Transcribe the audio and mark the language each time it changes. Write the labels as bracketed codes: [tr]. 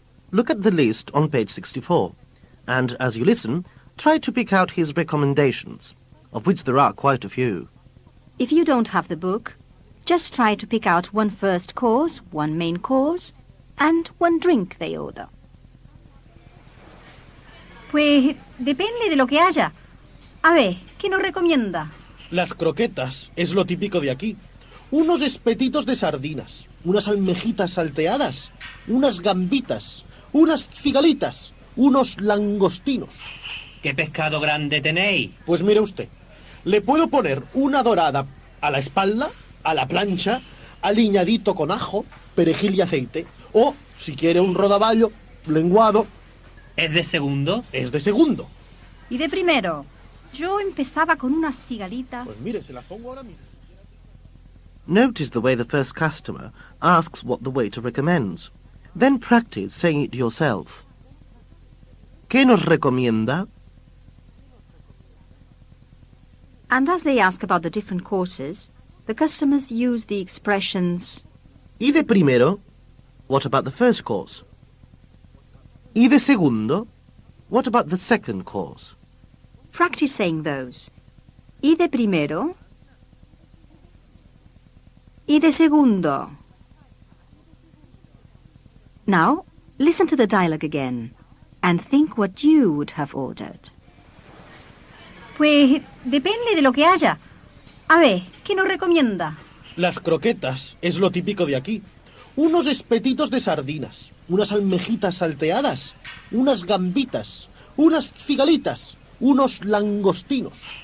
[en] Look at the list on page 64, and as you listen, try to pick out his recommendations, of which there are quite a few. If you don't have the book, just try to pick out one first course, one main course, and one drink they order. [es] Pues depende de lo que haya. A ver, ¿qué nos recomienda? Las croquetas, es lo típico de aquí. Unos espetitos de sardinas, unas almejitas salteadas, unas gambitas, unas cigalitas, unos langostinos. ¿Qué pescado grande tenéis? Pues mire usted, le puedo poner una dorada a la espalda, a la plancha, aliñadito con ajo, perejil y aceite. O, si quiere, un rodaballo, lenguado. ¿Es de segundo? Es de segundo. ¿Y de primero? Yo empezaba con unas cigalitas. Pues mire, se las pongo ahora mismo. [en] Notice the way the first customer asks what the waiter recommends. Then practice saying it yourself. [es] ¿Qué nos recomienda? [en] And as they ask about the different courses, the customers use the expressions [es] ¿Y de primero? [en] What about the first course? [es] ¿Y de segundo? [en] What about the second course? Practice saying those. [es] ¿Y de primero? ¿Y de segundo? [en] Now, listen to the dialogue again and think what you would have ordered. [es] Pues depende de lo que haya. A ver, ¿qué nos recomienda? Las croquetas, es lo típico de aquí. Unos espetitos de sardinas, unas almejitas salteadas, unas gambitas, unas cigalitas, unos langostinos.